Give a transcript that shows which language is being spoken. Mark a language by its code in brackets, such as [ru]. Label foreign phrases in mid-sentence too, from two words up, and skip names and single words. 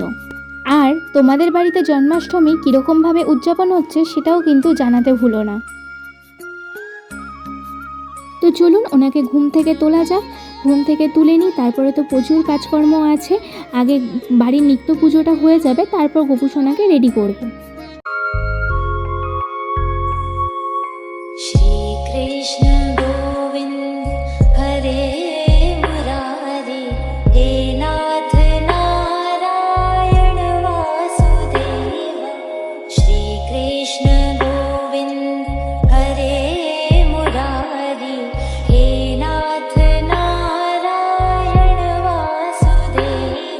[bn] আর তোমাদের বাড়িতে জন্মাষ্টমী কীরকমভাবে উদযাপন হচ্ছে সেটাও কিন্তু জানাতে ভুলো না। তো চলুন, ওনাকে ঘুম থেকে তোলা যাক। ঘুম থেকে তুলে নিই, তারপরে তো প্রচুর কাজকর্ম আছে। আগে বাড়ির নিত্য পুজোটা হয়ে যাবে, তারপর গোপুসোনাকে রেডি করব। [hi] श्री कृष्ण गोविंद हरे मुरारी हे नाथ नारायण वासुदेव। श्री कृष्ण गोविंद हरे मुरारी हे नाथ नारायण वासुदेव।